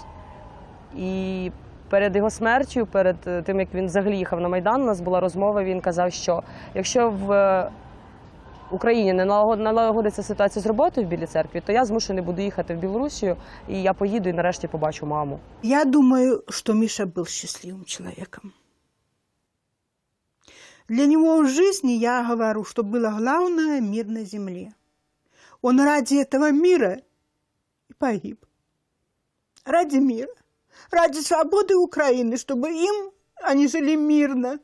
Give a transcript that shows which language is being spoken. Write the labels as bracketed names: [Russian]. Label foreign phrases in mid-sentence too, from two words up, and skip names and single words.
[Ukrainian] І перед його смертю, перед тим, як він взагалі їхав на Майдан, у нас була розмова, він казав, що якщо в Україні не налагодиться ситуація з роботою в Білій церкві, то я змушений буду їхати в Білорусію, і я поїду і нарешті побачу маму. [Russian] Я думаю, что Миша был счастливым человеком. Для него в жизни, я говорю, что было главное – мир на земле. Он ради этого мира и погиб. Ради мира. Ради свободы Украины, чтобы они жили мирно.